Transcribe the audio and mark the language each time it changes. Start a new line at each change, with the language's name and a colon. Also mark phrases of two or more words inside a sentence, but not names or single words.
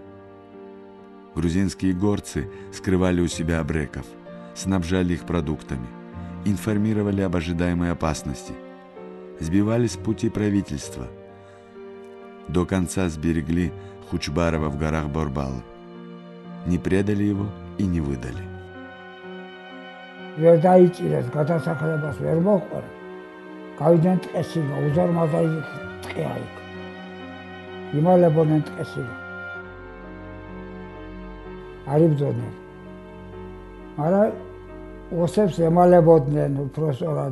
Russian: Грузинские горцы скрывали у себя абреков, снабжали их продуктами, информировали об ожидаемой опасности, сбивали с пути правительства, до конца сберегли Хучбарова в горах Борбал, не предали его и не выдали.
Georgian: ვერ დაიჭირეს გადასახლებას ვერ მოყვა. გავიდნენ ტყეში, უზარმაზარი ტყეა იქ. იმალებოდნენ ტყეში. არ იბრძოდნენ. მაგრამ ოსებს ემალებოდნენ უпроსორად.